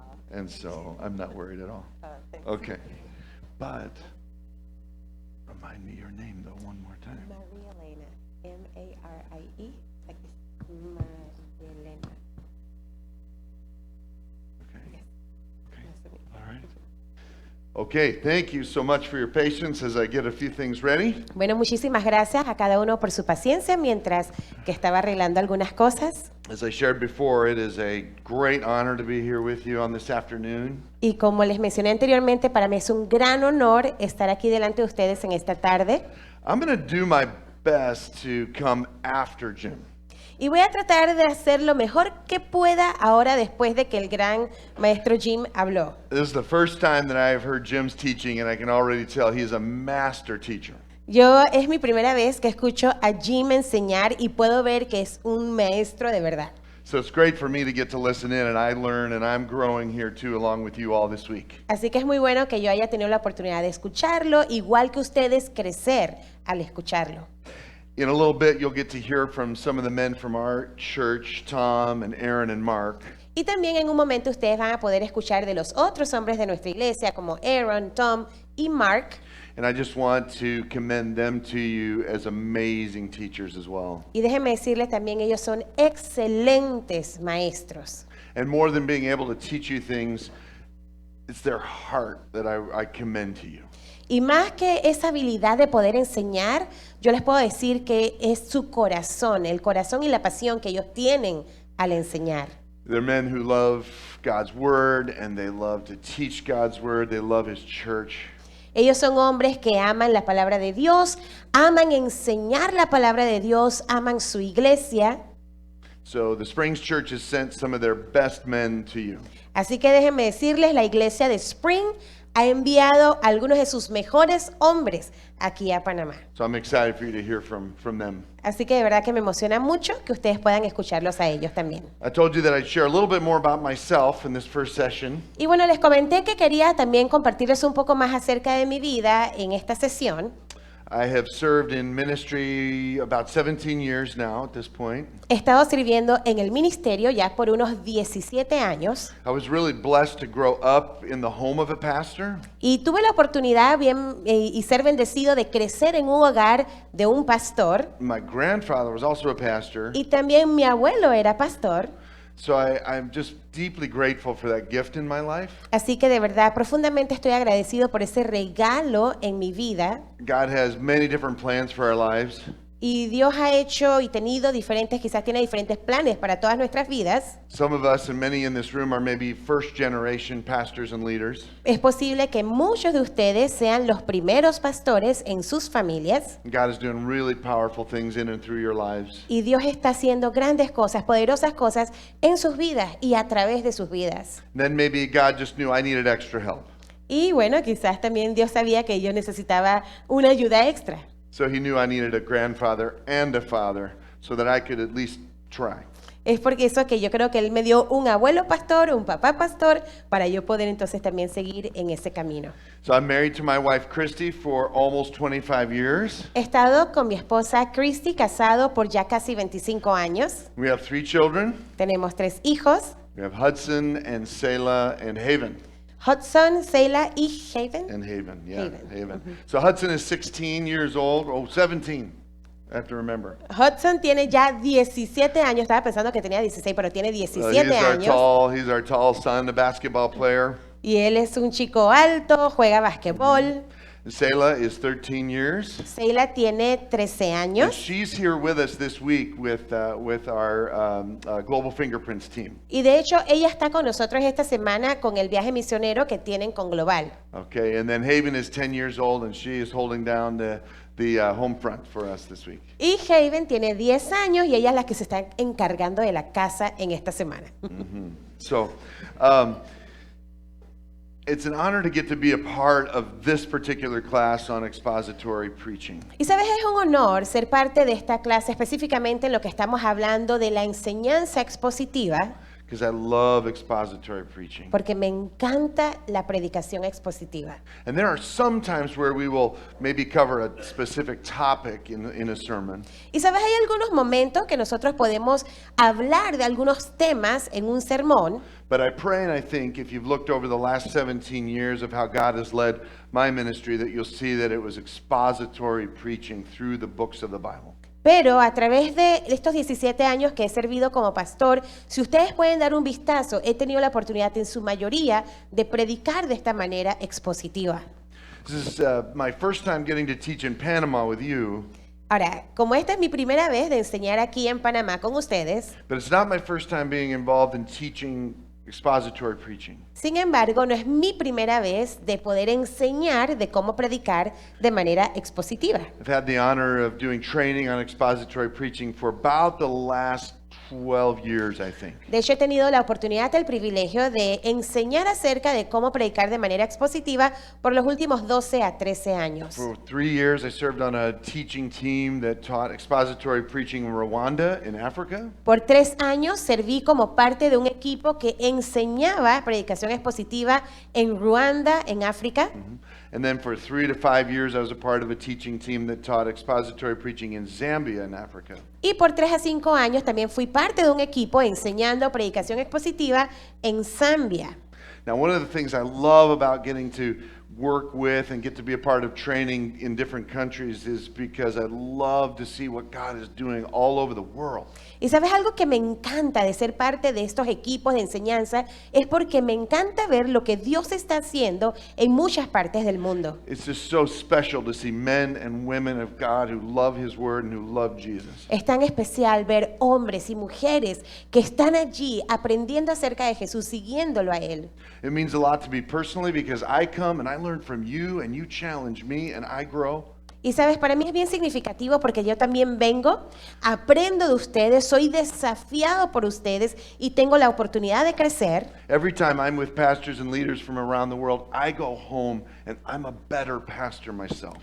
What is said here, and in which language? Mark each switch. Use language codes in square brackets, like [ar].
[en] And so I'm not worried at all. Okay. But remind me your name though one more time. [es] Maria Elena, M-A-R-I-E. Aquí, Maria Elena. [en] Okay. Okay. All right. Okay, thank you so much for your patience as I get a few things ready. [es] Bueno, muchísimas gracias a cada uno por su paciencia mientras que estaba arreglando algunas cosas. [en] As I shared before, it is a great honor to be here with you on this afternoon. [es] Y como les mencioné anteriormente, para mí es un gran honor estar aquí delante de ustedes en esta tarde. [en] I'm going to do my best to come after Jim. [es] Y voy a tratar de hacer lo mejor que pueda ahora después de que el gran maestro Jim habló. [en] This is the first time that I've heard Jim's teaching, and I can already tell he is a master teacher. [es] Es mi primera vez que escucho a Jim enseñar y puedo ver que es un maestro de verdad. [en] So it's great for me to get to listen in, and I learn, and I'm growing here too, along with you all this week. [es] Así que es muy bueno que yo haya tenido la oportunidad de escucharlo, igual que ustedes crecer al escucharlo. [en] In a little bit, you'll get to hear from some of the men from our church, Tom and Aaron and Mark. [es] Y también en un momento ustedes van a poder escuchar de los otros hombres de nuestra iglesia como Aaron, Tom y Mark. [en] And I just want to commend them to you as amazing teachers as well. [es] Y déjenme decirles también, ellos son excelentes maestros. [en] And more than being able to teach you things, it's their heart that I commend to you. [es] Y más que esa habilidad de poder enseñar, yo les puedo decir que es su corazón, el corazón y la pasión que ellos tienen al enseñar. [en] They're men who love God's word and they love to teach God's word. They love his church. [es] Ellos son hombres que aman la palabra de Dios, aman enseñar la palabra de Dios, aman su iglesia. [en] So the Springs Church has sent some of their best men to you. [es] Así que déjenme decirles, la iglesia de Spring ha enviado a algunos de sus mejores hombres aquí a Panamá. [en] So I'm excited for you to hear from them. [es] Así que de verdad que me emociona mucho que ustedes puedan escucharlos a ellos también. [en] I told you that I'd share a little bit more about myself in this first session. [es] Y bueno, les comenté que quería también compartirles un poco más acerca de mi vida en esta sesión. [en] I have served in ministry about 17 years now at this point. [es] He estado sirviendo en el ministerio ya por unos 17 años [en] I was really blessed to grow up in the home of a pastor. [es] y tuve la oportunidad y ser bendecido de crecer en un hogar de un pastor, [en] My grandfather was also a pastor. [es] y también mi abuelo era pastor. [en] So I'm just deeply grateful for that gift in my life. [es] Así que de verdad profundamente estoy agradecido por ese regalo en mi vida. [en] God has many different plans for our lives. [es] Y Dios ha hecho y tenido diferentes, quizás tiene diferentes planes para todas nuestras vidas. [en] Some of us and many in this room are maybe first generation pastors and leaders. [es] Es posible que muchos de ustedes sean los primeros pastores en sus familias. [en] God is doing really powerful things in and through your lives. [es] Y Dios está haciendo grandes cosas, poderosas cosas en sus vidas y a través de sus vidas. [en] Then maybe God just knew I needed extra help. [es] Y bueno, quizás también Dios sabía que yo necesitaba una ayuda extra. [en] So he knew I needed a grandfather and a father so that I could at least try. [es] Es porque eso que yo creo que Él me dio un abuelo pastor, un papá pastor, para yo poder entonces también seguir en ese camino. [en] So I'm married to my wife Christy for almost 25 years. [es] He estado con mi esposa Christy, casado por ya casi 25 años. [en] We have 3 children. [es] Tenemos 3 hijos, [en] We have Hudson and Selah and Haven. [es] Hudson, Selah y Haven. [en] And Haven, yeah, [es] Haven. [en] Haven. So Hudson is 16 years old. Oh, 17. I have to remember. [es] Hudson tiene ya 17 años, estaba pensando que tenía 16, pero tiene 17 años. [en] He's our tall son, a basketball player. [es] Y él es un chico alto, juega basquetbol. [en] And Selah is 13 years. [es] Selah tiene 13 [en] And [es] años. [en] she's here with us this week with our Global Fingerprints team. [es] Y de hecho, ella está con nosotros esta semana con el viaje misionero que tienen con Global. [en] Okay, and then Haven is 10 years old, and she is holding down the home front for us this week. [es] Y Haven tiene 10 años y ella es la que se está encargando de la casa en esta semana. [en] So, it's an honor to get to be a part of this particular class on expository preaching. [es] Y sabes, es un honor ser parte de esta clase, específicamente en lo que estamos hablando de la enseñanza expositiva, [en] Because I love expository preaching. [es] porque me encanta la predicación expositiva. [en] And there are some times where we will maybe cover a specific topic in a sermon. [es] Y sabes, hay algunos momentos que nosotros podemos hablar de algunos temas en un sermón, [en] But I pray and I think if you've looked over the last 17 years of how God has led my ministry, that you'll see that it was expository preaching through the books of the Bible. [es] pero a través de estos 17 años que he servido como pastor, si ustedes pueden dar un vistazo, he tenido la oportunidad en su mayoría de predicar de esta manera expositiva. [en] This is my first time getting to teach in Panama with you, [es] Ahora, como esta es mi primera vez de enseñar aquí en Panamá con ustedes, [en] but it's not my first time being involved in teaching expository preaching. [es] sin embargo, no es mi primera vez de poder enseñar de cómo predicar de manera expositiva. [en] I've had the honor of doing training on expository preaching for about the last 12 years, I think. [es] De hecho, he tenido la oportunidad, el privilegio de enseñar acerca de cómo predicar de manera expositiva por los últimos 12 a 13 años. [en] For 3 years, I served on a teaching team that taught expository preaching in Rwanda, in Africa. [es] Por 3 años serví como parte de un equipo que enseñaba predicación expositiva en Ruanda, en África. [en] And then for 3 to 5 years, I was a part of a teaching team that taught expository preaching in Zambia, in Africa. [es] Y por 3 a 5 años también fui parte de un equipo enseñando predicación expositiva en Zambia. [en] Now, one of the things I love about getting to work with and get to be a part of training in different countries is because I love to see what God is doing all over the world. [es] Y sabes, algo que me encanta de ser parte de estos equipos de enseñanza es porque me encanta ver lo que Dios está haciendo en muchas partes del mundo. [en] It's just so special to see men and women of God who love His Word and who love Jesus. [es] Es tan especial ver hombres y mujeres que están allí aprendiendo acerca de Jesús, siguiéndolo a Él. [en] It means a lot to me personally because I come and I learn from you and you challenge me and I grow. [es] Y sabes, para mí es bien significativo porque yo también vengo, aprendo de ustedes, soy desafiado por ustedes y tengo la oportunidad de crecer. [en] Every time I'm with pastors and leaders from around the world, I go home and I'm a better pastor myself.